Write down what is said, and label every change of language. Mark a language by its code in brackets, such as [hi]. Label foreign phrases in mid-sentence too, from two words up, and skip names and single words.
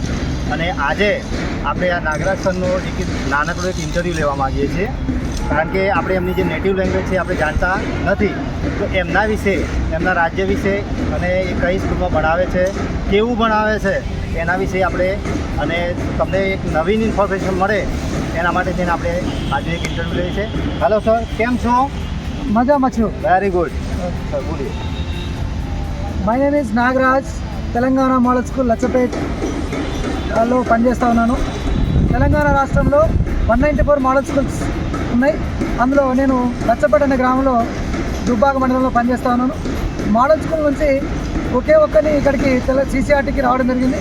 [gu] અને આજે આપણે આ નાગરાજ સરનો એક નાનકડો એક ઇન્ટરવ્યૂ લેવા માગીએ છીએ, કારણ કે આપણે એમની જે [en] native language [gu] છે આપણે જાણતા નથી, તો એમના વિશે, એમના રાજ્ય વિશે અને એ કઈ સ્કૂલમાં ભણાવે છે, કેવું ભણાવે છે એના વિશે આપણે અને તમને એક નવીન ઇન્ફોર્મેશન મળે એના માટે થઈને આપણે આજે એક ઇન્ટરવ્યૂ લઈએ છીએ. [en] hello sir, [gu] કેમ છો? మజాમાં છું. [en] very good sir, [gu] બોલીએ. [en] My name is Nagaraj. [te] తెలంగాణ మోడల్ స్కూల్ లచ్చపేట్లో పనిచేస్తూ ఉన్నాను. తెలంగాణ రాష్ట్రంలో 194 [en] model schools [te] ఉన్నాయి. అందులో నేను లచ్చపేట అనే గ్రామంలో దుబ్బాక మండలంలో పనిచేస్తూ ఉన్నాను. [en] model school [te] నుంచి ఒకే ఒక్కరిని ఇక్కడికి CCRTకి రావడం జరిగింది.